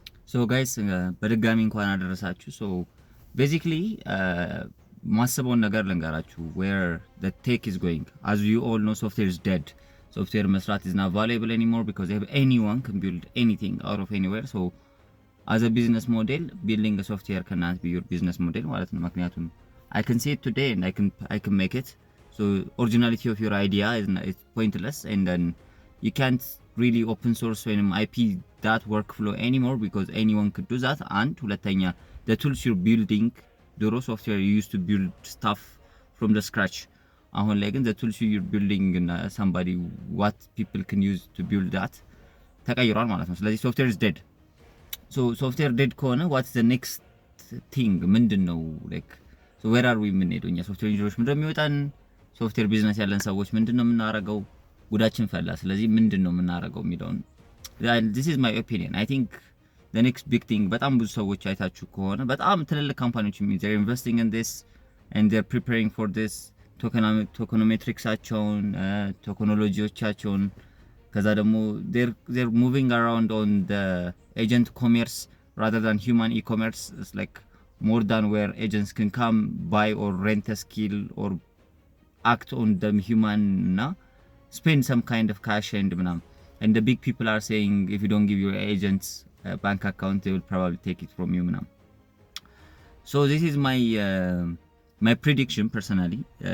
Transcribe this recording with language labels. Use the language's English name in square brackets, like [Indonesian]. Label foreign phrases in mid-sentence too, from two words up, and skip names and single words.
[English] so guys [Amharic] በድጋሚ እንኳን አደረሳችሁ። ሶ ቤዚክሊ ማስበውን ነገር ልንገራችሁ [English] where the tech is going. As you all know, software is dead. Software መስራት is not valuable anymore because anyone can build anything out of anywhere. So as a business model, building a software cannot be your business model [Amharic] ማለት ነው። [English] ምክንያቱም I can see it today and I can make it. So originality of your idea is pointless, and then you can't really open source or IP that workflow anymore because anyone could do that. And ሁለተኛ the tools you're building, ድሮ software you used to build stuff from the scratch. [Amharic] አሁን ላይ ግን [English] the tools you're building somebody what people can use to build that [Amharic] ተቀይሯል ማለት ነው። ስለዚህ [English] software is dead. So software dead ከሆነ what's the next thing? ምንድነው like so where are we የምንሄደው? [Amharic] እኛ [English] software engineers [Amharic] ምንድነው የሚወጣን? [English] software business [Amharic] ያለን ሰዎች ምንድነው የምናረገው? ጉዳችን ፈላ። ስለዚህ ምንድነው የምናረገው የሚለውን [English] this is my opinion. I think the next big thing [Amharic] በጣም ብዙ ሰዎች አይታችሁ ከሆነ በጣም ትልልቅ ካምፓኒዎች [English] they're investing in this and they're preparing for this [Amharic] ቶኮኖሜትሪክሳቸውን ቴክኖሎጂዎቻቸውን ከዛ ደግሞ [English] they're moving around on the agent commerce rather than human e-commerce. It's like more than where agents can come buy or rent a skill or act on the human spend some kind of cash and the big people are saying if you don't give your agents a bank account they will probably take it from you So this is my prediction personally.